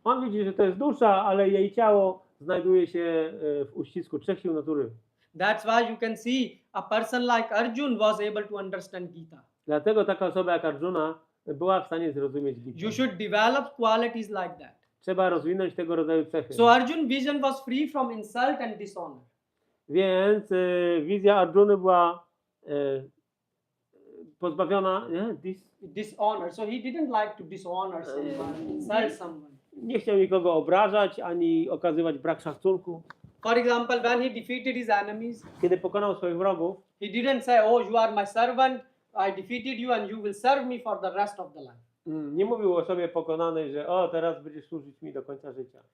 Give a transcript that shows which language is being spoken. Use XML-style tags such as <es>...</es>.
<pl>On widzi, że to jest dusza, ale jej ciało znajduje się w uścisku trzech sił natury.</pl> <en>That's why you can see a person like Arjuna was able to understand Gita.</en> <pl>Dlatego taka osoba jak Arjuna była w stanie zrozumieć Gitę.</pl> <en>You should develop qualities like that.</en> <pl>Trzeba rozwinąć tego rodzaju cechy.</pl> <en>So Arjun's vision was free from insult and dishonor.</en> <pl>Więc wizja Arjuny była pozbawiona</pl> <en>Dishonor. So he didn't like to dishonor someone, insult someone.</en> <pl>nie chciał nikogo obrażać ani okazywać brak szacunku.</pl> <en>For example, when he defeated his enemies,</en> <pl>Kiedy pokonał swoich wrogów,</pl> <en>he didn't say, oh, you are my servant, I defeated you and you will serve me for the rest of the life.</en> <pl>nie mówił o sobie pokonanej, że o, teraz będziesz służyć mi do końca życia.</pl>